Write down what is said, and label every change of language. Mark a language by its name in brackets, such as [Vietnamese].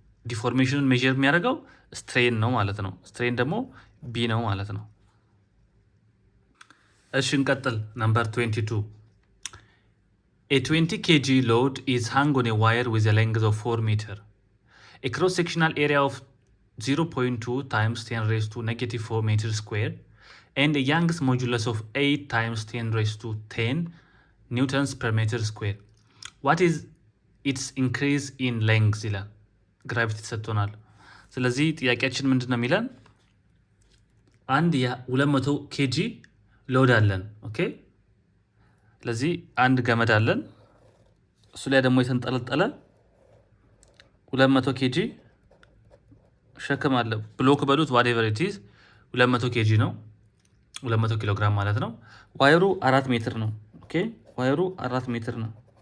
[Amharic] ዲፎርሜሽኑን ሜዥር የሚያደርገው ስትሬን ነው ማለት ነው። ስትሬን ደግሞ ቢ ነው ማለት ነው። እሺ እንቀጥል። ነምበር 22 [English] A 20 kg load is hung on a wire with a length of 4 meter. A cross-sectional area of 0.2 times 10 raised to negative 4 meters square and a Young's modulus of 8 times 10 raised to 10 newtons per meter square. What is its increase in length [Amharic] ይላል። ግራቪቲ ተሰጥቶናል። ስለዚህ ጥያቄያችን ምንድነው የሚለን? አንድ የ200 ኬጂ ሎድ አለን። ኦኬ ስለዚህ አንድ ገመድ አለን፣ እሱ ላይ ደግሞ የተንጠለጠለ 200 ኬጂ ሸክም አለ። ብሎክ በሉት [English] whatever it is [Amharic] 200 ኬጂ ነው፣ 200 ኪሎ ግራም ማለት ነው። ዋየሩ 4 ሜትር ነው። ኦኬ ዋየሩ 4 ሜትር ነው